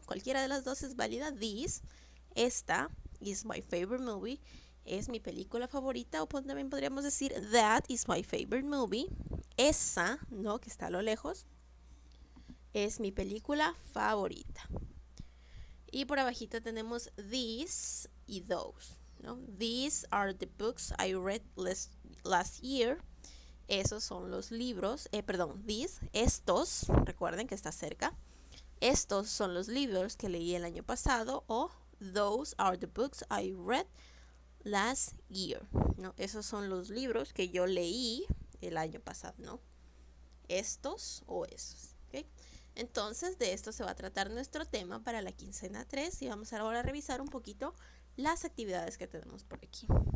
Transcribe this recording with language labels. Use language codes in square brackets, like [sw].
[es] Cualquiera de las dos es válida. [en] This, [es] esta, [en] is my favorite movie, [es] es mi película favorita. O también podríamos decir [en] that is my favorite movie. [es] Esa, ¿no? Que está a lo lejos, es mi película favorita. Y por abajito tenemos these y those, ¿no? [en] These are the books I read last year. [es] Esos son los libros, estos, recuerden que está cerca. Estos son los libros que leí el año pasado. [en] O those are the books I read last year, ¿no? [es] Esos son los libros que yo leí el año pasado, ¿no? Estos o esos, ¿ok? Entonces, de esto se va a tratar nuestro tema para la quincena 3 y vamos ahora a revisar un poquito las actividades que tenemos por aquí.